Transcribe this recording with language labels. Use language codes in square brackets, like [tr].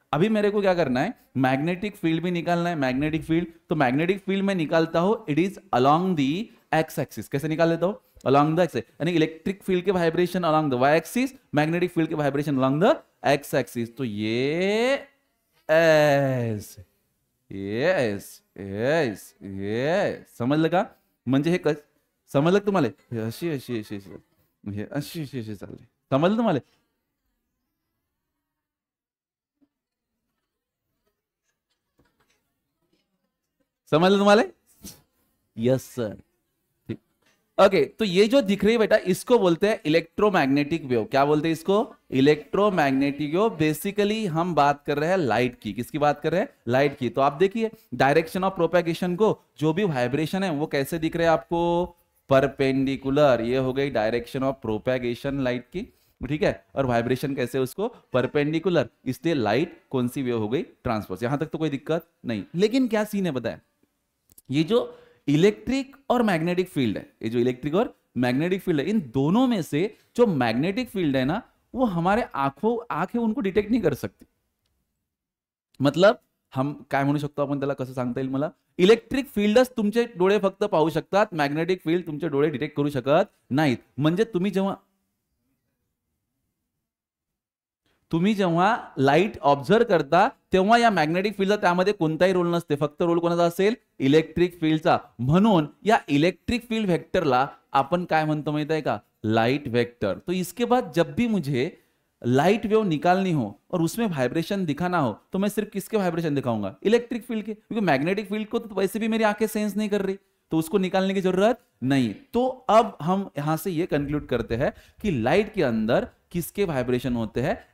[hi] अभी मेरे को क्या करना है, मैग्नेटिक फील्ड भी निकालना है। मैग्नेटिक फील्ड, तो मैग्नेटिक फील्ड में निकालता हूं, [en] It is along the x axis. [hi] कैसे निकाल लेता हूं, अलोंग द एक्स, यानी इलेक्ट्रिक फील्ड के vibration along the Y axis, magnetic field के vibration along the x axis. तो ये एस येस येस येस, [mr] समजलं का? म्हणजे हे समजलं का तुम्हाला? अशी अशी अशी अशी अशी अशी अशी चालली, समजलं तुम्हाला? [hi] समझ तुम्हारे? Yes sir. ओके, तो ये जो दिख रही है बेटा, इसको बोलते हैं इलेक्ट्रोमैग्नेटिक वेव। क्या बोलते हैं इसको? Electromagnetic wave. बेसिकली हम बात कर रहे हैं लाइट की। किसकी बात कर रहे हैं? लाइट की। तो आप देखिए डायरेक्शन ऑफ प्रोपेगेशन को, जो भी वाइब्रेशन है वो कैसे दिख रहे हैं आपको? परपेंडिकुलर। ये हो गई डायरेक्शन ऑफ प्रोपेगेशन लाइट की, ठीक है। और वाइब्रेशन कैसे? उसको परपेंडिकुलर, इसलिए लाइट कौन सी वेव हो गई? ट्रांसवर्स। यहां तक तो कोई दिक्कत नहीं। लेकिन क्या सीन है बताएं, ये जो इलेक्ट्रिक और मैग्नेटिक फील्ड है, ये जो इलेक्ट्रिक और मैग्नेटिक फील्ड है, इन दोनों में से जो मैग्नेटिक फील्ड है ना, वो हमारे आंखें उनको डिटेक्ट नहीं कर सकती। [mr] मतलब हम काय म्हणू शकतो आपण त्याला, कसं सांगता येईल मला? इलेक्ट्रिक फील्डच तुमचे डोळे फक्त पाहू शकतात, मॅग्नेटिक फील्ड तुमचे डोळे डिटेक्ट करू शकत नाहीत। म्हणजे तुम्ही जेव्हा लाईट ऑब्झर्व करता तेव्हा या मॅग्नेटिक फील्डचा त्यामध्ये कोणताही रोल नसते, फक्त रोल कोणाचा असेल? इलेक्ट्रिक फील्डचा। म्हणून या इलेक्ट्रिक फील्ड वेक्टरला आपण काय म्हणतो माहित आहे का? Light vector. [hi] तो इसके बाद जब भी मुझे लाइट वेव निकालनी हो और उसमें वाइब्रेशन दिखाना हो, तो मैं सिर्फ किसके वाइब्रेशन दिखाऊंगा? इलेक्ट्रिक फील्ड के, क्योंकि मैग्नेटिक फील्ड को तो वैसे भी मेरी आंखें सेंस नहीं कर रही, तो उसको निकालने की जरूरत नहीं। तो अब हम यहां से ये कंक्लूड करते हैं कि लाइट के अंदर किसके वाइब्रेशन होते हैं?